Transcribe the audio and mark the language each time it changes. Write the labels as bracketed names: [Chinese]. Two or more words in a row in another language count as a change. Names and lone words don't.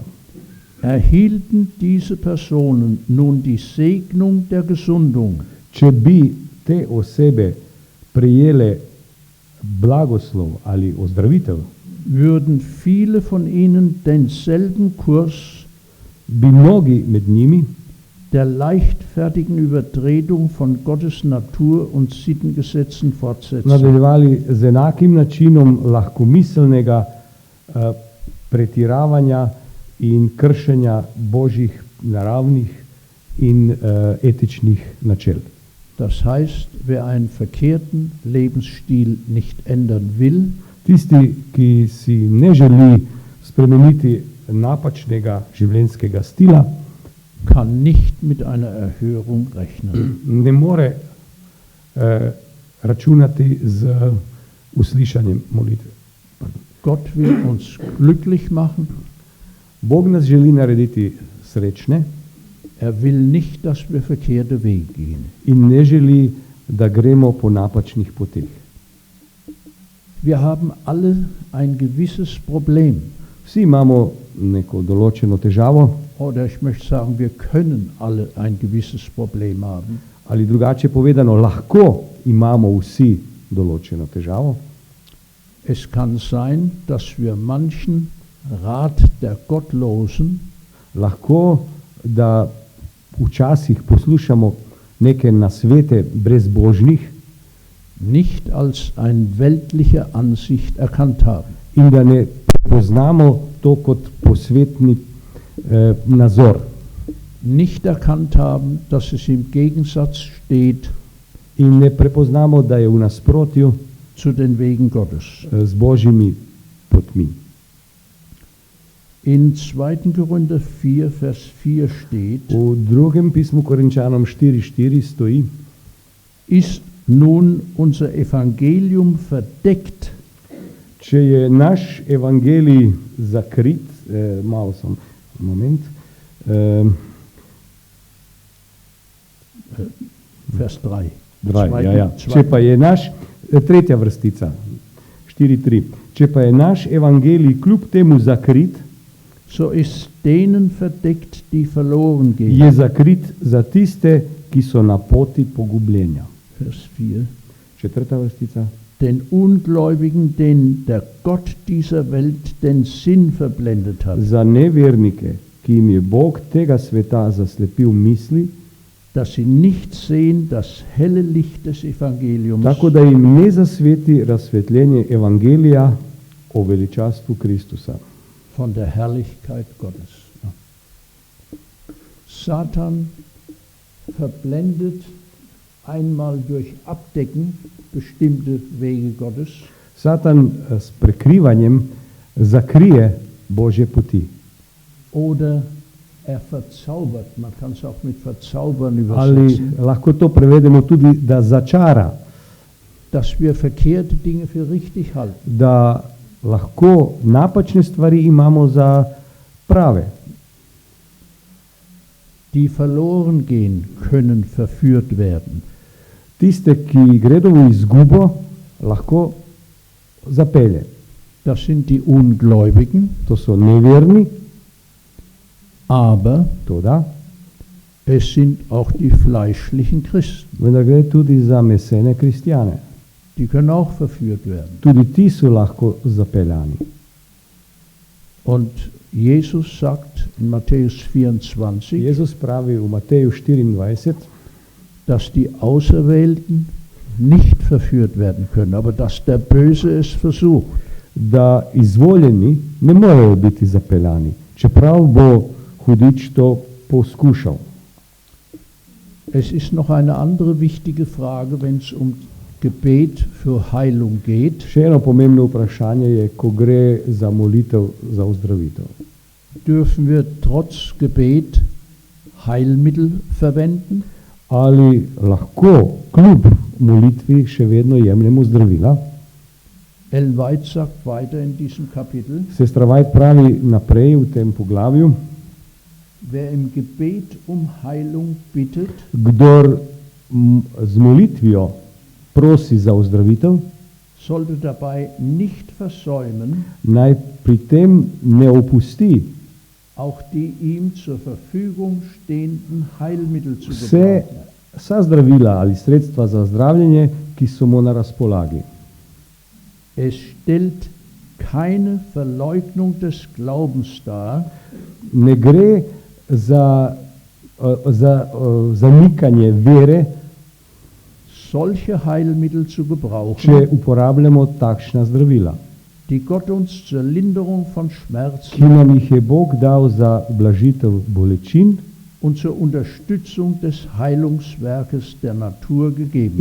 [German] Erhielten diese Personen nun die Segnung der Gesundung, [Slovenian] Če bi te osebe prejele blagoslov ali ozdravitev, [German] würden viele von ihnen denselben Kurs [Slovenian] bi mnogi med njimi [German] der leichtfertigen Übertretung von Gottes Natur- und Sittengesetzen fortsetzen. [Slovenian] nadaljevali z enakim načinom lahkomiselnega pretiravanja in kršenja božjih naravnih in etičnih načel. [German] Das heißt, wer einen verkehrten Lebensstil nicht ändern will, [Slovenian] Tisti, ki si ne želi spremeniti napačnega življenjskega stila, [German] kann nicht mit einer Erhörung rechnen. [Slovenian] ne more računati z uslišanjem molitve. [German] Gott will uns glücklich machen. [Slovenian] Bog nas želi narediti srečne [German] Will nicht, dass wir verkehrte Wege gehen. [Slovenian] in ne želi, da gremo po napačnih poteh. [German] Wir haben alle ein gewisses Problem. [Slovenian] Vsi imamo neko določeno težavo, [German] Oder ich möchte sagen, wir können alle ein gewisses Problem haben. [Slovenian] ali drugače povedano, lahko imamo vsi določeno težavo. [German] Es kann sein, dass wir manchen Rat der Gottlosen [Slovenian] Lahko, da včasih poslušamo neke nasvete brezbožnih [German] nicht als eine weltliche Ansicht erkannt haben. [Slovenian] in da ne prepoznamo to kot posvetni nazor. [German] Nicht erkannt haben, dass es im Gegensatz steht [Slovenian] In ne prepoznamo, da je v nasprotju [German] zu den Wegen Gottes. [Slovenian] z božjimi potmi. [German] In 2. Korinther 4, Vers 4 steht, [Slovenian] V drugem pismu Korinčanom 4:4 stoji: [German] ist nun unser Evangelium verdeckt, [Slovenian] Če je naš evangelij zakrit, [German] Vers 3. [Slovenian] Če pa je naš, tretja vrstica, 4:3, če pa je naš evangelij kljub temu zakrit, [German] So ist denen verdeckt, die verloren gehen. [Slovenian] je zakrit za tiste, ki so na poti pogubljenja. [German] Vers 4. [Slovenian] Četrta vrstica. [German] Den Ungläubigen, denen der Gott dieser Welt den Sinn verblendet hat, [Slovenian] Za nevernike, ki jim je Bog tega sveta zaslepil misli, [German] dass sie nicht sehen das helle Licht des Evangeliums, [Slovenian] tako da jim ne zasveti razsvetljenje evangelija o veličastvu Kristusa. [German] von der Herrlichkeit Gottes. Satan verblendet einmal durch Abdecken bestimmte Wege Gottes, [Slovenian] Satan s prekrivanjem zakrije Božje poti. [German] oder er verzaubert, man kann es auch mit verzaubern [Slovenian] Ali [German] übersetzen, [Slovenian] lahko to prevedemo tudi, da začara, [German] dass wir verkehrte Dinge für richtig halten. [Slovenian] da lahko napačne stvari imamo za prave. [German] Die verloren gehen, können verführt werden. [Slovenian] Tiste, ki gredo v izgubo, lahko zapelje. [German] Das sind die Ungläubigen, [Slovenian] To so neverni, [German] aber [Slovenian] toda [German] Es sind auch die fleischlichen Christen. [Slovenian] Vendar gre tudi za mesene kristjane. [German] Die können auch verführt werden. [Slovenian] Tudi ti so lahko zapeljani. [German] Und Jesus sagt in Matthäus 24, [Slovenian] Jezus pravi v Mateju 24, [German] dass die Auserwählten nicht verführt werden können, aber dass der Böse es versucht. [Slovenian] da izvoljeni ne morejo biti zapeljani, čeprav bo hudič to poskušal. [German] Es ist noch eine andere wichtige Frage, wenn es um Gebet für Heilung geht. [Slovenian] Še eno pomembno vprašanje je, ko gre za molitev za ozdravitev. [German] Dürfen wir trotz Gebet Heilmittel verwenden? [Slovenian] Ali lahko kljub molitvi še vedno jemljemo zdravila? [German] Ellen White sagt weiter in diesem Kapitel, [Slovenian] Sestra White pravi naprej v tem poglavju, [German] wer im Gebet um Heilung bittet, [Slovenian] kdor z molitvijo prosi za ozdravitev, [German] sollte dabei nicht versäumen, [Slovenian] naj pri tem ne opusti [German] auch die ihm zur Verfügung stehenden Heilmittel zu [Slovenian] vse, [German] gebrauchen. [Slovenian] vsa zdravila ali sredstva za zdravljenje, ki so mu na razpolagi. [German] Es stellt keine Verleugnung des Glaubens dar, [Slovenian] Ne gre za zanikanje vere, [German] solche Heilmittel zu [Slovenian] če [German] gebrauchen, [Slovenian] uporabljamo takšna zdravila, [German] die Gott uns zur Linderung von [Slovenian] ki [German] Schmerzen [Slovenian] nam jih je Bog dal za blažitev bolečin [German] und zur Unterstützung des Heilungswerkes der Natur gegeben